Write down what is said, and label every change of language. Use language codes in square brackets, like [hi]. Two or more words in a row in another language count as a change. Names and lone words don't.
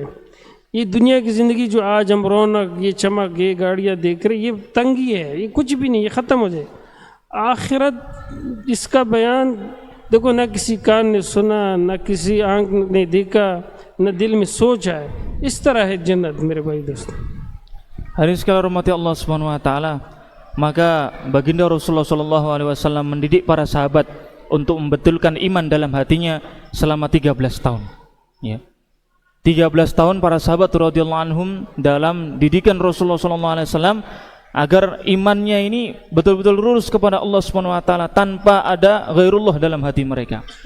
[hi] ये दुनिया की ज़िंदगी जो आज हम रौनक, ये चमक, ये गाड़ियाँ देख रहे, ये तंगी है, ये कुछ भी नहीं, ये ख़त्म हो जाए। आखिरत इसका बयान देखो, ना किसी कान ने सुना, ना किसी आँख ने देखा, ना दिल में सोचा है। इस तरह है जन्नत मेरे भाई दोस्तों। [ms] Hadirin sekalian [ar] رحمة الله سبحانه وتعالى, [ms] maka baginda Rasulullah [ar] صلى الله عليه وسلم [ms] mendidik para sahabat untuk membetulkan iman dalam hatinya selama 13 tahun. Ya. 13 tahun para sahabat [ar] رضي الله عنهم [ms] dalam didikan Rasulullah [ar] صلى الله عليه وسلم [ms] agar imannya ini betul-betul lurus kepada [ar] الله سبحانه وتعالى [ms] tanpa ada ghairullah dalam hati mereka.